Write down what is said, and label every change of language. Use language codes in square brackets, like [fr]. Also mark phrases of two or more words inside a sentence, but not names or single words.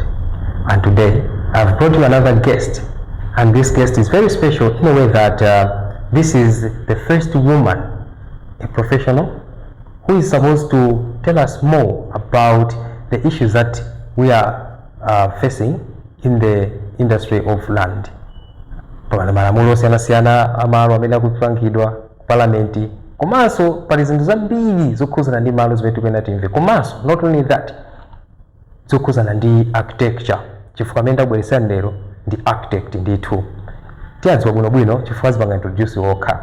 [en] And today I've brought you another guest, and this guest is very special in a way that this is the first woman, a professional, who is supposed to tell us more about the issues that we are facing in the industry of land. [ny] Malamulo siana amalo amene akupangidwa parliament komanso pali zinthu zambiri zokhuzana ndi malo zimene tikuyenda timve, komanso [en] not only that [ny] zokhuzana ndi architecture, chifukwa amene ndabweretsa lero ndi architect ndithu. Tiyadziwa bwinobwino chifukwa zipanga introduce okha.